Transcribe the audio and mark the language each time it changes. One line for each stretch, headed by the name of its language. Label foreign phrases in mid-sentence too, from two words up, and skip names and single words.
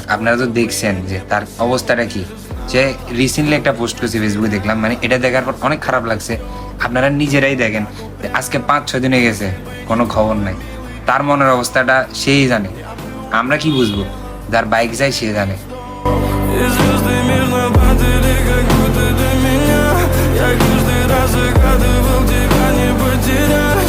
Bangla: আপনারা তো দেখছেন যে তার অবস্থাটা কি। সে রিসেন্টলি একটা পোস্ট করেছে ফেসবুকে, দেখলাম, মানে এটা দেখার পর অনেক খারাপ লাগছে। আপনারা নিজেরাই দেখেন যে আজকে 5-6 দিনে গেছে, কোনো খবর নাই। তার মনের অবস্থাটা সেই জানে, আমরা কি বুঝবো? যার বাইক যায় সে জানে।
Russian: И звезды мирно падали, как будто до меня. Я каждый раз загадывал тебя не потерять.